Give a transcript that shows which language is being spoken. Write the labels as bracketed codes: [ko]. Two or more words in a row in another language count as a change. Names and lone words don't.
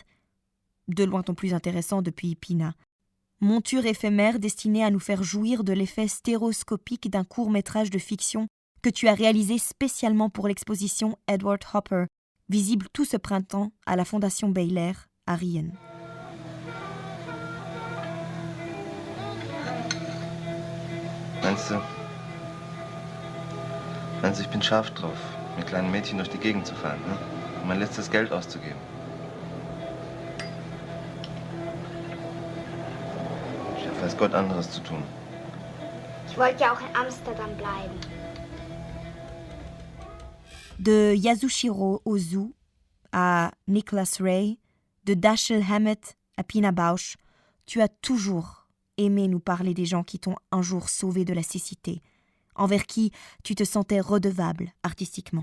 [fr] De loin ton plus intéressant depuis Pina. Monture éphémère destinée à nous faire jouir de l'effet stéréoscopique d'un court-métrage de fiction que tu as réalisé spécialement pour l'exposition Edward Hopper, visible tout ce printemps à la Fondation Baylor à Rien. [de] Meinst du, ich bin scharf drauf, mit kleinen Mädchen durch die Gegend zu fahren, ne? Um mein letztes Geld auszugeben? Ich habe weiß Gott anderes zu tun. Ich wollte ja auch in Amsterdam bleiben. [fr] De Yasushiro Ozu à Nicholas Ray, de Dashiell Hammett à Pina Bausch, tu as toujours aimé nous parler des gens qui t'ont un jour sauvé de la cécité, envers qui tu te sentais redevable artistiquement.